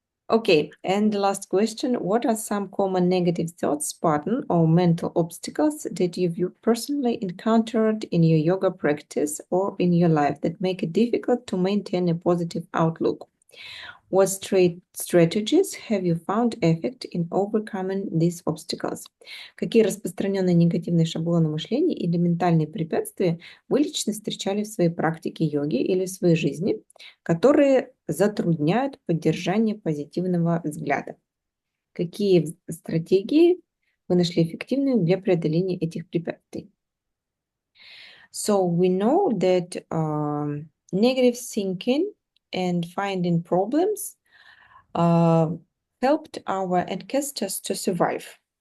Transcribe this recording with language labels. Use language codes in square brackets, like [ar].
[en] Okay, and the last question, what are some common negative thoughts, pattern, or mental obstacles that you've personally encountered in your yoga practice or in your life that make it difficult to maintain a positive outlook? What strategies have you found effect in overcoming these obstacles? [ru] Какие распространенные негативные шаблоны мышления или ментальные препятствия вы лично встречали в своей практике йоги или в своей жизни, которые затрудняют поддержание позитивного взгляда? Какие стратегии вы нашли эффективными для преодоления этих препятствий? [en] So we know that negative thinking and finding problems helped our ancestors to survive.